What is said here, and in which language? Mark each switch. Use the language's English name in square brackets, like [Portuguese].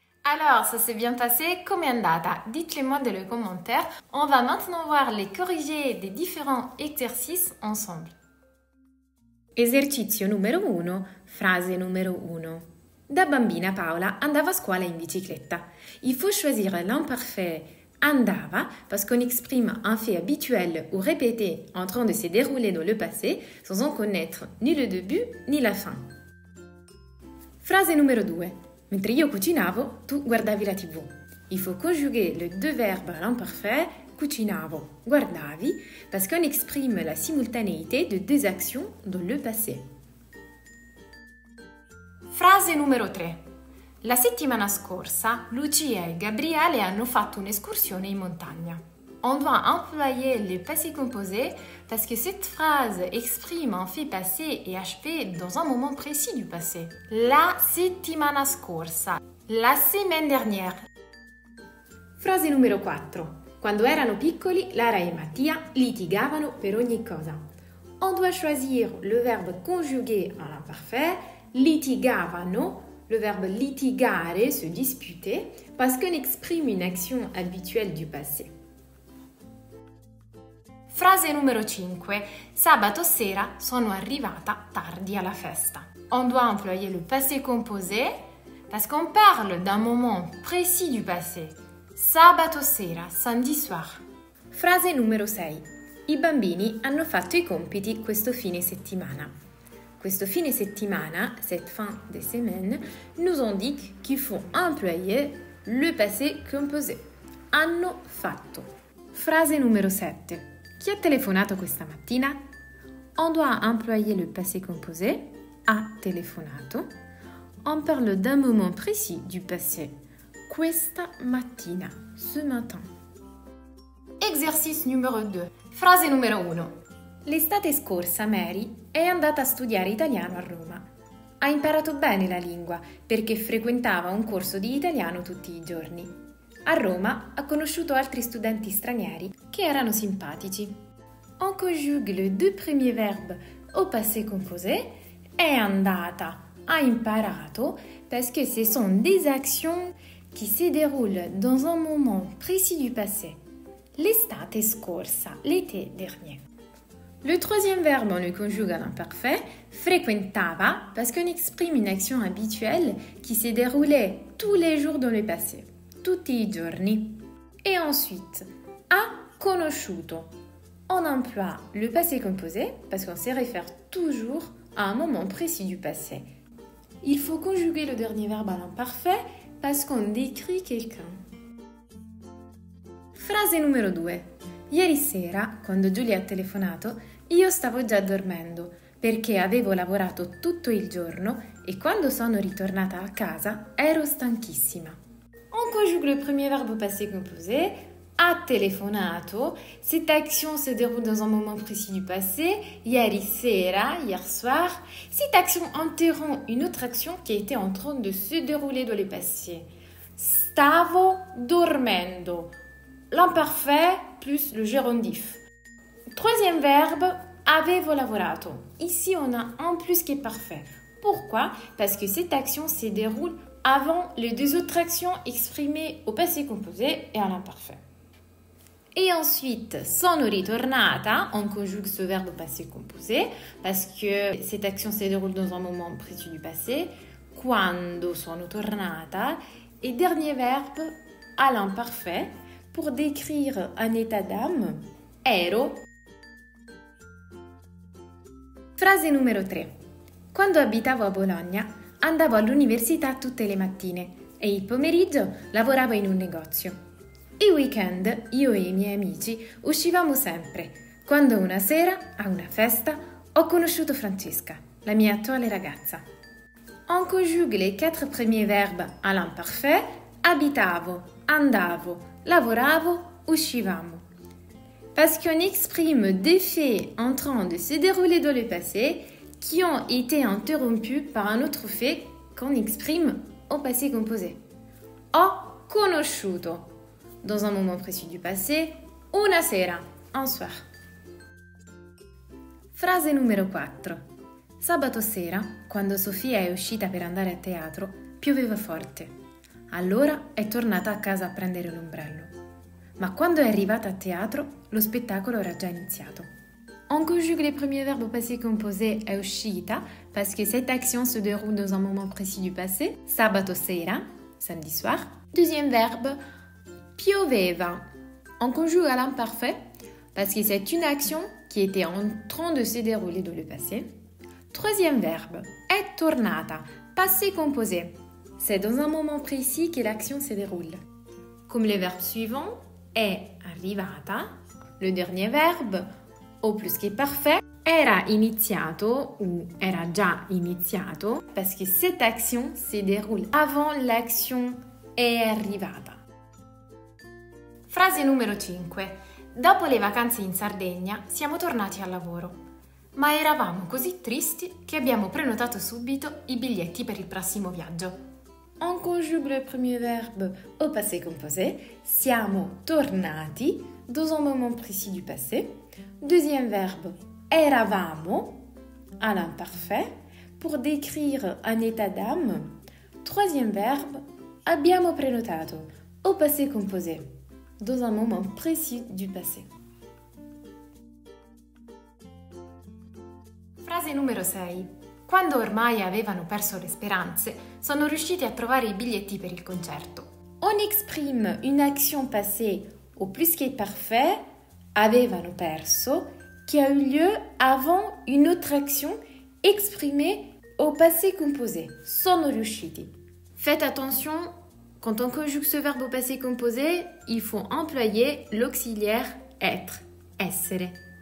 [French] Alors, ça s'est bien passé? [Italian] Come è andata? [French] Dites-le moi dans les commentaires. On va maintenant voir les corrigés des différents exercices ensemble. [Italian] Esercizio numero 1, frase numero 1. Da bambina Paola andava a scuola in bicicletta. [French] Il faut choisir l'imparfait andava parce qu'on exprime un fait habituel ou répété en train de se dérouler dans le passé sans en connaître ni le début ni la fin. [Italian] Frase numero 2. Mentre io cucinavo, tu guardavi la TV. [French] Il faut conjuguer les deux verbes à l'imparfait, cucinavo, guardavi, parce qu'on exprime la simultanéité de deux actions dans le passé. [Italian] Frase numero 3. La settimana scorsa, Lucia e Gabriele hanno fatto un'escursione in montagna. [French] On doit employer le passé composé parce que cette phrase exprime un fait passé et HP dans un moment précis du passé. [Italian] La settimana scorsa, [French] la semaine dernière. [Italian] Frase numero 4. Quando erano piccoli, Lara e Mattia litigavano per ogni cosa. [French] On doit choisir le verbe conjugué en imparfait, litigavano, le verbe litigare, se disputer, parce qu'on exprime une action habituelle du passé. [Italian] Frase numero 5. Sabato sera sono arrivata tardi alla festa. [French] On doit employer le passé composé parce qu'on parle d'un moment précis du passé. [Italian] Sabato sera, [French] samedi soir. [Italian] Frase numero 6. I bambini hanno fatto i compiti questo fine settimana. Questo fine settimana, [French] cette fin de semaine, nous indique qu'il faut employer le passé composé. [Italian] Hanno fatto. Frase numero 7. Chi ha telefonato questa mattina? [French] On doit employer le passé composé, ha telefonato. On parle d'un moment précis du passé. [Italian] Questa mattina, [French] ce matin. Exercice numero 2. [Italian] Frase numero 1. L'estate scorsa Mary è andata a studiare italiano a Roma. Ha imparato bene la lingua perché frequentava un corso di italiano tutti i giorni. A Roma ha conosciuto altri studenti stranieri che erano simpatici. [French] On conjugue les deux premiers verbes au passé composé. [Italian] È andata, ha imparato, [French] parce que ce sont des actions qui se déroulent dans un moment précis du passé. [Italian] L'estate scorsa, [French] l'été dernier. Le troisième verbe, on le conjugue à l'imparfait, frequentava, parce qu'on exprime une action habituelle qui se déroulait tous les jours dans le passé. [Italian] Tutti i giorni. [French] Et ensuite, ha conosciuto. On emploie le passé composé parce qu'on se réfère toujours à un moment précis du passé. Il faut conjuguer le dernier verbe à l'imparfait parce qu'on décrit quelqu'un. [Italian] Frase numero 2. Ieri sera, quando Giulia ha telefonato, io stavo già dormendo perché avevo lavorato tutto il giorno e quando sono ritornata a casa ero stanchissima. [French] On conjugue le premier verbe au passé composé, ha telefonato. Cette action se déroule dans un moment précis du passé, [Italian] ieri sera, [French] hier soir. Cette action interrompt une autre action qui était en train de se dérouler dans le passé. [Italian] Stavo dormendo. [French] L'imparfait plus le gérondif. Troisième verbe, avevo lavorato. Ici, on a un plus qui est parfait. Pourquoi? Parce que cette action se déroule avant les deux autres actions exprimées au passé composé et à l'imparfait. Et ensuite, sono ritornata, on conjugue ce verbe au passé composé parce que cette action se déroule dans un moment précis du passé. [Italian] Quando sono tornata. [French] Et dernier verbe à l'imparfait pour décrire un état d'âme. [Italian] Ero. Frase numero 3. Quando abitavo a Bologna, andavo all'università tutte le mattine e il pomeriggio lavoravo in un negozio. I weekend io e i miei amici uscivamo sempre, quando una sera, a una festa, ho conosciuto Francesca, la mia attuale ragazza. [French] On conjugue les 4 premiers verbes à l'imparfait, abitavo, andavo, lavoravo, uscivamo. Parce qu'on exprime des faits en train de se dérouler dans le passé qui ont été interrompus par un autre fait qu'on exprime au passé composé. Ho conosciuto, dans un moment précis du passé, [Italian] una sera, [French] un soir. [Italian] Frase numero 4. Sabato sera, quando Sofia è uscita per andare a teatro, pioveva forte. Allora è tornata a casa a prendere l'ombrello. Ma quando è arrivata a teatro, lo spettacolo era già iniziato. [French] On conjugue les premiers verbes au passé composé è uscita parce que cette action se déroule dans un moment précis du passé. [Italian] Sabato sera, [French] samedi soir. Deuxième verbe, pioveva. On conjugue à l'imparfait parce que c'est une action qui était en train de se dérouler dans le passé. Troisième verbe, è tornata, passé composé. C'est dans un moment précis que l'action se déroule. Comme les verbes suivants, è arrivata. Le dernier verbe, au plus che parfait, era iniziato ou [Italian] era già iniziato [French] parce que cette action se déroule avant l'action è arrivata. [Italian] Frase numero 5. Dopo le vacanze in Sardegna siamo tornati al lavoro, ma eravamo così tristi che abbiamo prenotato subito i biglietti per il prossimo viaggio. [French] On conjugue le premier verbe au passé composé, siamo tornati, dans un moment précis du passé. Deuxième verbe, eravamo, à l'imparfait, pour décrire un état d'âme. Troisième verbe, abbiamo prenotato, au passé composé, dans un moment précis du passé. [Italian] Frase numero 6. Quando ormai avevano perso le speranze, sono riusciti a trovare i biglietti per il concerto. [French] On exprime une action passée au plus que parfait, avevano perso, qui a eu lieu avant une autre action exprimée au passé composé. Sono riusciti. Faites attention, quand on conjugue ce verbe au passé composé, il faut employer l'auxiliaire être, essere.